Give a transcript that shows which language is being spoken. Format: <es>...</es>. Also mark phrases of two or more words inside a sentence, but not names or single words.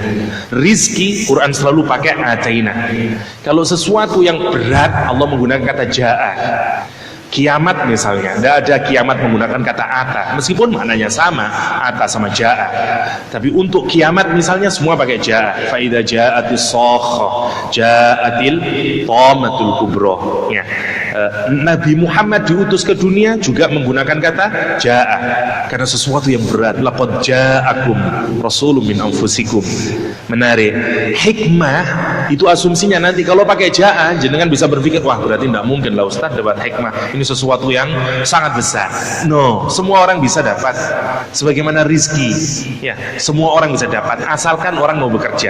<id>Rizki, Quran selalu pakai ataina. Kalau sesuatu yang berat, Allah menggunakan kata ja'a. Kiamat misalnya, tidak ada kiamat menggunakan kata ata, meskipun maknanya sama, ata sama ja'a. Tapi untuk kiamat misalnya semua pakai ja'a.</id> <ar>فإذا جاءت الصاخة، جاءت الطامة الكبرى, ya.</ar> <id>Nabi Muhammad diutus ke dunia juga menggunakan kata ja'a, karena sesuatu yang berat.</id> <ar>لقد جاءكم رسول من أنفسكم.</ar> <id>Menarik. Hikmah itu asumsinya nanti kalau pakai ja'a, jenengan bisa berpikir, wah berarti tidak mungkin lah Ustaz dapat hikmah, ini sesuatu yang sangat besar. No, semua orang bisa dapat. Sebagaimana rizki, ya, semua orang bisa dapat asalkan orang mau bekerja.</id>